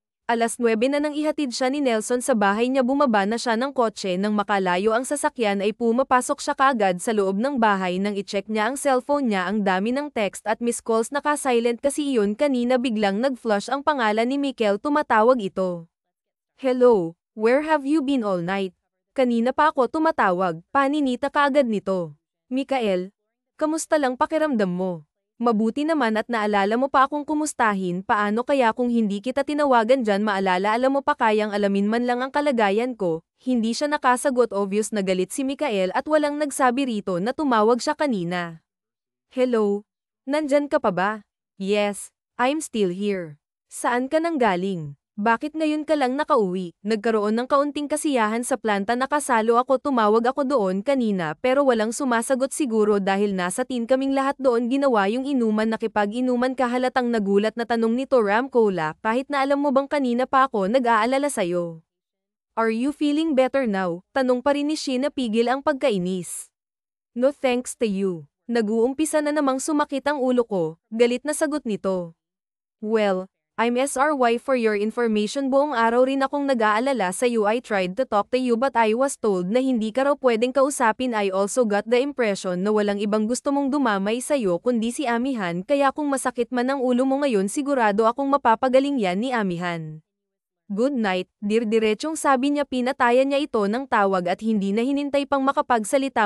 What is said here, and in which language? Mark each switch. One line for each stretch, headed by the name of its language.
Filipino: 9:00 na nang ihatid siya ni Nelson sa bahay niya, bumaba na siya ng kotse nang makalayo ang sasakyan ay pumapasok siya kaagad sa loob ng bahay nang i-check niya ang cellphone niya, ang dami ng text at missed calls, naka-silent kasi iyon kanina, biglang nag-flush ang pangalan ni Mikel, tumatawag ito.
English: Hello, where have you been all night?
Filipino: Kanina pa ako tumatawag, paninita kaagad nito. Mikael, kamusta lang pakiramdam mo? Mabuti naman at naalala mo pa akong kumustahin, paano kaya kung hindi kita tinawagan dyan, alam mo pa kayang alamin man lang ang kalagayan ko. Hindi siya nakasagot, obvious na galit si Mikael at walang nagsabi rito na tumawag siya kanina.
English: Hello?
Filipino: Nandyan ka pa ba?
English: Yes, I'm still here.
Filipino: Saan ka nang galing? Bakit ngayon ka lang nakauwi? Nagkaroon ng kaunting kasiyahan sa planta, nakasalo ako, tumawag ako doon kanina pero walang sumasagot, siguro dahil nasa tin kaming lahat doon, ginawa yung inuman, nakipag-inuman ka, halatang nagulat na tanong nito. Ramcola, kahit na alam mo bang kanina pa ako nag-aalala sayo.
English: Are you feeling better now?
Filipino: Tanong pa rin ni Sheena, pigil ang pagkainis.
English: No thanks to you.
Filipino: Nag-uumpisa na namang sumakit ang ulo ko, galit na sagot nito.
English: Well, I'm SRY, for your information,
Filipino: buong araw rin akong nag-aalala sa iyo.
English: I tried to talk to you but I was told
Filipino: na hindi ka raw pwedeng kausapin.
English: I also got the impression
Filipino: na walang ibang gusto mong dumamay sa iyo kundi si Amihan, kaya kung masakit man ang ulo mo ngayon, sigurado akong mapapagaling yan ni Amihan.
English: Good night,
Filipino: dirdiretsong sabi niya. Pinatayan niya ito ng tawag at hindi na hinintay pang makapagsalita.